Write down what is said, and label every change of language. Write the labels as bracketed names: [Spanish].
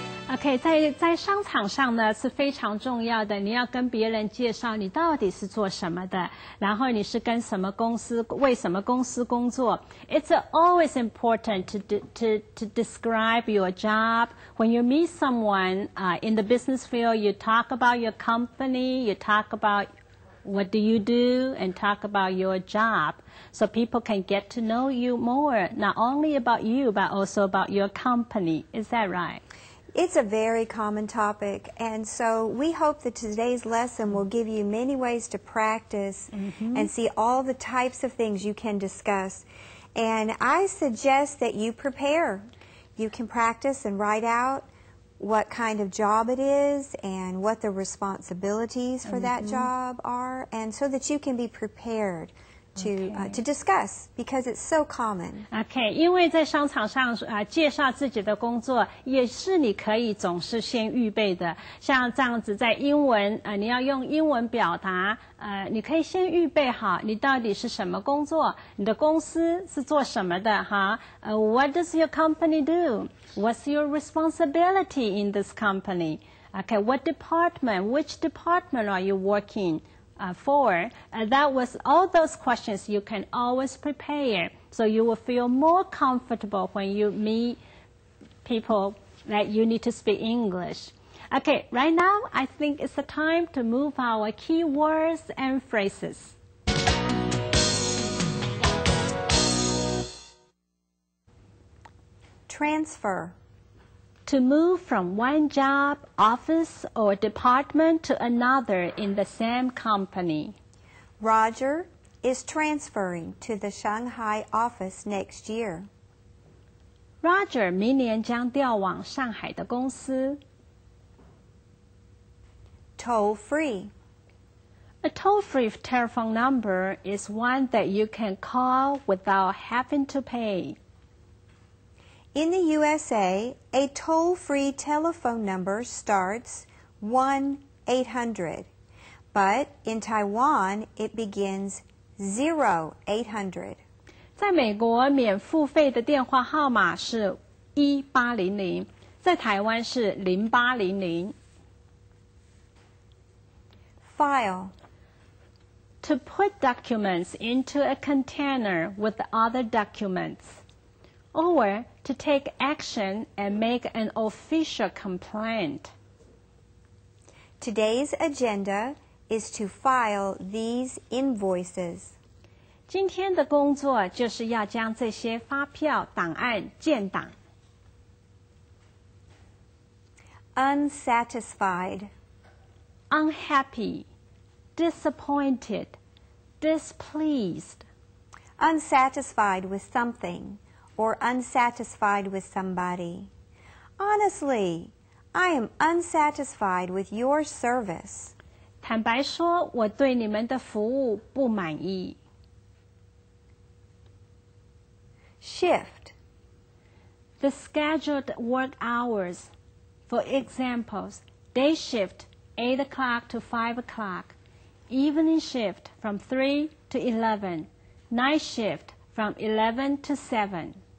[Chinese] OK， 在商场上呢是非常重要的，你要跟别人介绍你到底是做什么的，然后你是跟什么公司，为什么公司工作。 [English] It's always important to describe your job. When you meet someone in the business field, you talk about your company, you talk about what do you do, and talk about your job, so people can get to know you more, not only about you, but also about your company. Is that right? It's a very common topic, and so we hope that today's lesson will give you many ways to practice and see all the types of things you can discuss. And I suggest that you prepare. You can practice and write out what kind of job it is and what the responsibilities for that job are, and so that you can be prepared to discuss, because it's so common. [Chinese] OK， 因为在商场上介绍自己的工作也是你可以总是先预备的，像这样子在英文你要用英文表达你可以先预备好你到底是什么工作，你的公司是做什么的哈 [English] What does your company do? What's your responsibility in this company? Okay, what department? Which department are you working for? That was all those questions you can always prepare, so you will feel more comfortable when you meet people that you need to speak English. Okay, right now I think it's the time to move our key words and phrases. Transfer. To move from one job, office, or department to another in the same company. Roger is transferring to the Shanghai office next year. [Chinese] Roger 明年将调往上海的公司。 [English] Toll-free. A toll-free telephone number is one that you can call without having to pay. In the USA, a toll-free telephone number starts 1-800, but in Taiwan it begins 0800. [Chinese] 在美国，免付费的电话号码是1800，在台湾是0800。 [English] File. To put documents into a container with other documents, or to take action and make an official complaint. Today's agenda is to file these invoices. [Chinese] 今天的工作就是要将这些发票档案建档。 [English] Unsatisfied. Unhappy, disappointed, displeased. Unsatisfied with something or unsatisfied with somebody. Honestly, I am unsatisfied with your service. [Chinese] 坦白说，我对你们的服务不满意。 [English] Shift. The scheduled work hours. For examples, day shift 8 o'clock to 5 o'clock, evening shift from 3 to 11, night shift from 11 to 7.